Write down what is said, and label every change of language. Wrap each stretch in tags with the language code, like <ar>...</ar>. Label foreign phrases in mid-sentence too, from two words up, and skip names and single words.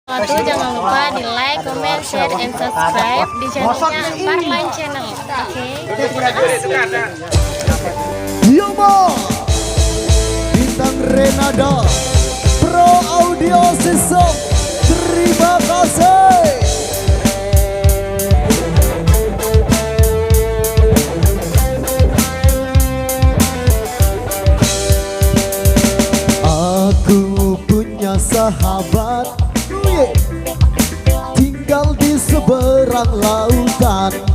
<id>Jangan lupa di</id> <en>like, comment, share, and subscribe</en> <id>di channelnya Parline Channel. Oke, terima kasih. Yomo Bintang Renada Pro Audio System. Terima kasih. Aku punya sahabat tinggal di seberang lautan.</id>